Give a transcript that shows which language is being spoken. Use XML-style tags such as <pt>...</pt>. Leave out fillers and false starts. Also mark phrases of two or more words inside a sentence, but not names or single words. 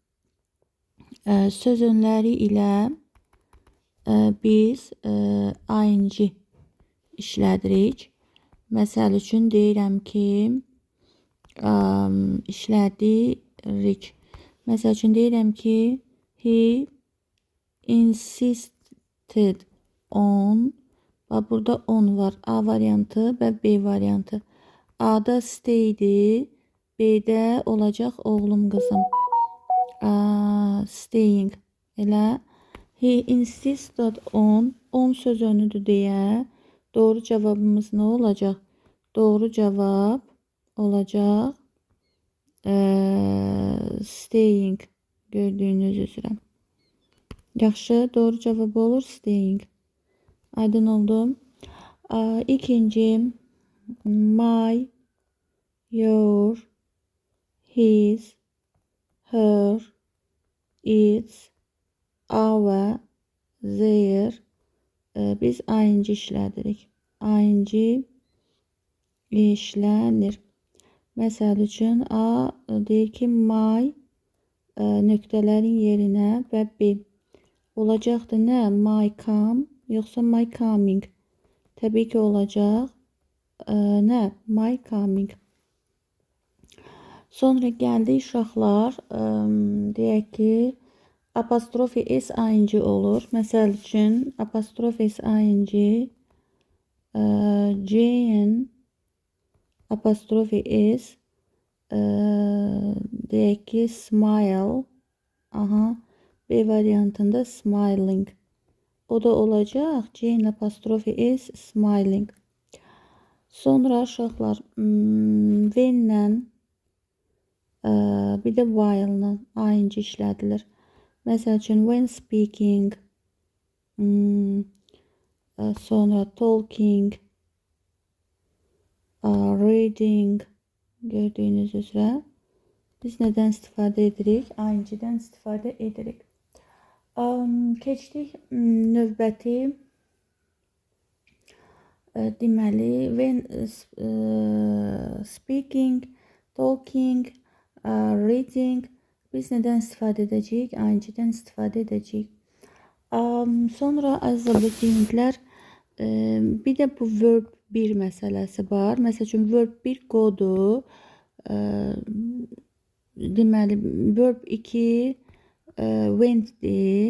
<az>Söz önləri ilə biz ing işlədirik. Məsəl üçün deyirəm ki, işlədirik. Məsəl üçün deyirəm ki,</az> <en>he insisted on.</en> <az>Burada on var. A variantı və B variantı. A'da stay'di. B'də olacaq oğlum qızım. Staying. Elə.</az> <en>He insisted on</en> <az>söz önüdür deyə doğru cevabımız ne olacaq? Doğru cevap olacaq staying.</az> <tr>Gördüğünüz üzere.</tr> <az>Yaxşı, doğru cevap olur staying. Aydın oldu. İkinci</az> <en>my, your, his, her, its, our, their.</en> <az>Biz ing işlədirik. Ing işlənir. Məsəl üçün A deyir ki, my nöqtələrin yerinə və B. Olacaqdır nə?</az> <en>My come yoxsa my coming?</en> <az>Təbii ki olacaq nə?</az> <en>My coming.</en> <az>Sonra gəldi uşaqlar. Deyək ki, apostrofi s ing olur. Məsəl üçün apostrofi s ing Jane apostrofi s deyək ki smile. B variantında smiling. O da olacaq Jane apostrofi s smiling. Sonra uşaqlar when'lə bir də while'la ing işlədilir. Məsəl üçün</az> <en>when speaking,</en> <az>sonra</az> <en>talking, reading.</en> <tr>Gördüğünüz üzere</tr> <az>biz neden istifadə edirik? ING-dən istifadə edirik. Keçdik növbəti. Deməli</az> <en>when speaking, talking, reading.</en> <az>Biz neden istifadə edəcəyik? ING-dən istifadə edəcəyik. Sonra əziz abituriyentlər, bir də bu verb 1 məsələsi var. Məsəl üçün verb 1 qodur. Deməli verb 2 went'dir.</az>